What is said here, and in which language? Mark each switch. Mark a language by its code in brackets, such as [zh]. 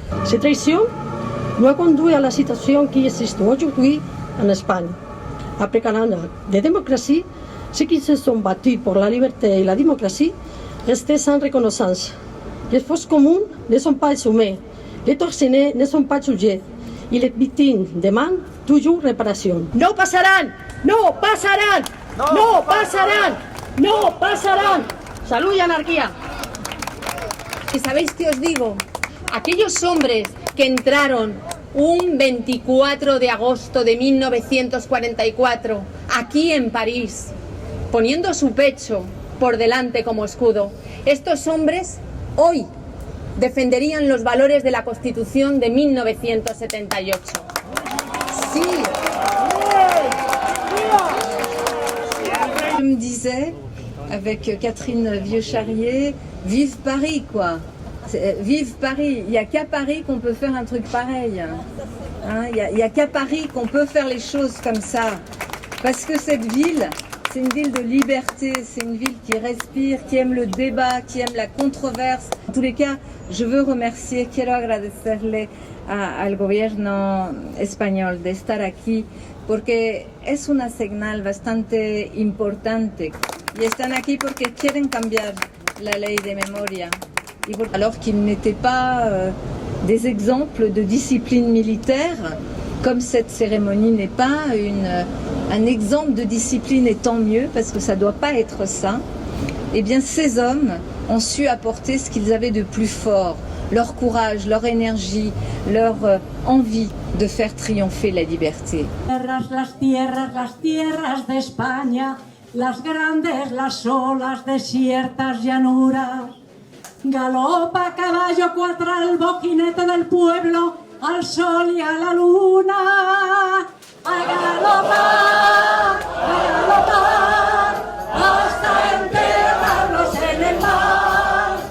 [fr] Cette trahison nous a conduit à la situation qui existe aujourd'hui en Espagne. Après 40 ans de démocratie, ceux qui se sont battus pour la liberté et la démocratie restaient sans reconnaissance. Les forces communes ne sont pas assumées, les tortionnaires ne sont pas jugés et les victimes demandent toujours réparation. [es] No pasarán, no pasarán, no pasarán, no pasarán. Salud y anarquía. ¿Y sabéis qué os digo? Aquellos hombres que entraron un 24 de agosto de 1944 aquí en París, poniendo su pecho por delante como escudo, estos hombres hoy defenderían los valores de la Constitución de 1978. Sí. [fr] Je me disais, avec Catherine Vieux-Charrier, vive Paris, quoi. Vive Paris. Il n'y a qu'à Paris qu'on peut faire un truc pareil. Il n'y a qu'à Paris qu'on peut faire les choses comme ça. Parce que cette ville, c'est une ville de liberté, c'est une ville qui respire, qui aime le débat, qui aime la controverse. En tous les cas, je veux remercier, [es] quiero agradecerle al gobierno español de estar aquí, porque es una señal bastante importante. Y están aquí porque quieren cambiar la ley de memoria. [fr] Alors qu'ils n'étaient pas des exemples de discipline militaire, comme cette cérémonie n'est pas un exemple de discipline, et tant mieux, parce que ça ne doit pas être ça, eh bien ces hommes ont su apporter ce qu'ils avaient de plus fort, leur courage, leur énergie, leur envie de faire triompher la liberté. [es] Las tierras de España, las grandes, las olas, desiertas llanuras. Galopa caballo cuatralbo, jinete del pueblo, al sol y a la luna. A galopar, hasta enterrarlos en el mar.